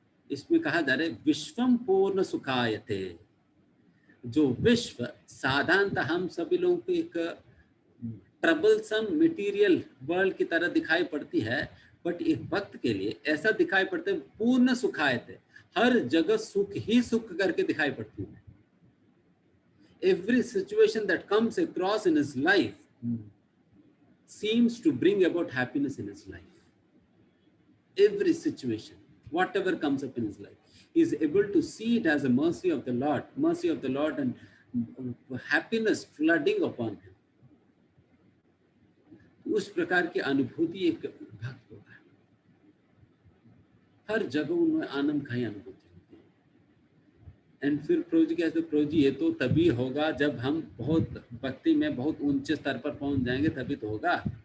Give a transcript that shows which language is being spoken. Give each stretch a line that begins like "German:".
Hindi: इसमें कहा जा रहा है
Sanskrit: विश्वम पूर्ण सुखायते।
Hindi: जो विश्व साधारणतः हम सभी लोगों को एक ट्रबलसम मटेरियल वर्ल्ड की तरह दिखाई पड़ती है, बट एक भक्त के लिए ऐसा दिखाई पड़ता है पूर्ण सुखायते, हर जगह सुख ही सुख करके दिखाई पड़ती है।
English: Every situation that comes across in his life seems to bring about happiness in his life. Every situation, whatever comes up in his life, he is able to see it as a mercy of the Lord, and happiness flooding upon him.
Hindi: उस प्रकार की अनुभूति एक भक्त होता है, हर जगह उनमें आनंद का ही अनुभूति होती है। एंड फिर प्रभु जी कहते, प्रभु जी ये तो तभी होगा जब हम बहुत भक्ति में बहुत ऊंचे स्तर पर पहुंच जाएंगे, तभी तो होगा।